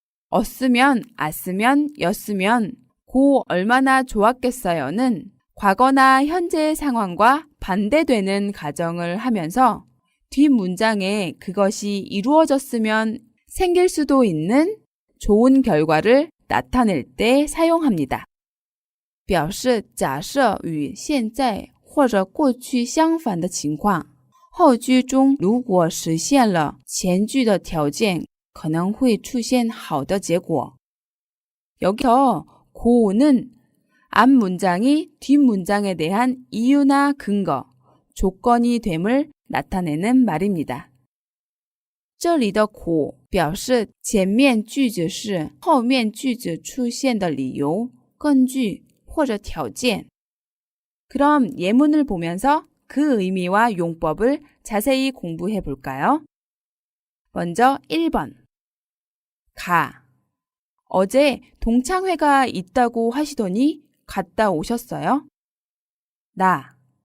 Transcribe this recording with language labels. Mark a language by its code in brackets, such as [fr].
[ko] 어쓰면, 아쓰면, 였으면 고 얼마나 좋았겠어요는 과거나 현재의 상황과 반대되는 가정을 하면서 뒷문장에 그것이 이루어졌으면 생길 수도 있는 좋은 결과를 나타낼 때 사용합니다. [zh] 表示假设与现在或者过去相反的情况，后句中如果实现了前句的条件，可能会出现好的结果。 [ko] 여기서 고는 앞 문장이 뒷 문장에 대한 이유나 근거, 조건이 됨을 나타내는 말입니다. [zh] 这里的苦表示前面句子是后面句子出现的理由、根据或者条件. [ko] 그럼 예문을 보면서 그 의미와 용법을 자세히 공부해 볼까요? 먼저 1번. 가. 어제 동창회가 있다고 하시더니 갔다 오셨어요? 나.